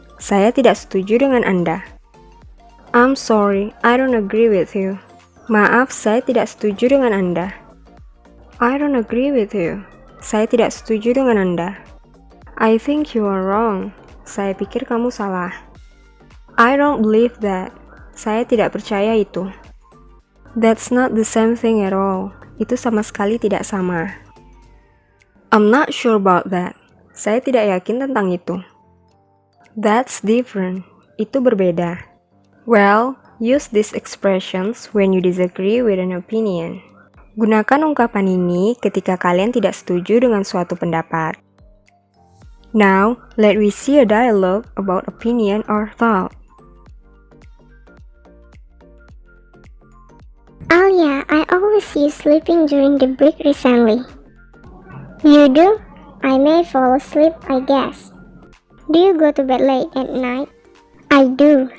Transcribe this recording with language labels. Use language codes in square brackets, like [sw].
[id] Saya tidak setuju dengan Anda. [en] I'm sorry, I don't agree with you. [id] Maaf, saya tidak setuju dengan Anda. [en] I don't agree with you. [id] Saya tidak setuju dengan Anda. [en] I think you are wrong. [id] Saya pikir kamu salah. [en] I don't believe that. [id] Saya tidak percaya itu. [en] That's not the same thing at all. [id] Itu sama sekali tidak sama. [en] I'm not sure about that. [id] Saya tidak yakin tentang itu. [en] That's different. [id] Itu berbeda. [en] Well, use these expressions when you disagree with an opinion. [id] Gunakan ungkapan ini ketika kalian tidak setuju dengan suatu pendapat. [en] Now, let we see a dialogue about opinion or thought. Alia, I always see you sleeping during the break recently. You do? I may fall asleep, I guess. Do you go to bed late at night? I do.